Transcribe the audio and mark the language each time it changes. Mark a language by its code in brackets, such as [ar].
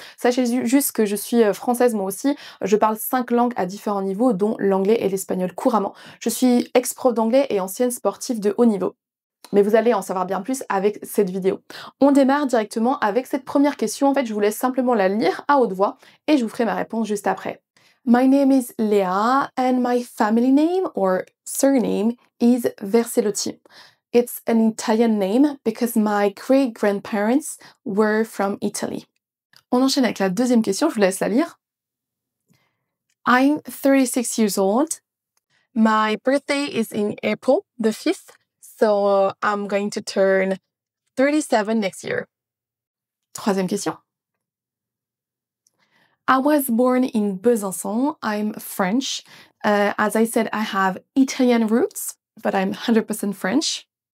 [fr] Sachez juste que je suis française moi aussi. Je parle 5 langues à différents niveaux, dont l'anglais et l'espagnol couramment. Je suis ex-prof d'anglais et ancienne sportive de haut niveau. Mais vous allez en savoir bien plus avec cette vidéo. On démarre directement avec cette première question. En fait, je vous laisse simplement la lire à haute voix et je vous ferai ma réponse juste après. [en] My name is Léa and my family name or surname is Verselotti. It's an Italian name because my great-grandparents were from Italy. [fr] On enchaîne avec la deuxième question, je vous laisse la lire. [en] I'm 36 years old. My birthday is in April the 5th, so I'm going to turn 37 next year. [fr] Troisième question. [en] I was born in Besançon. I'm French. As I said, I have Italian roots, but I'm 100% French.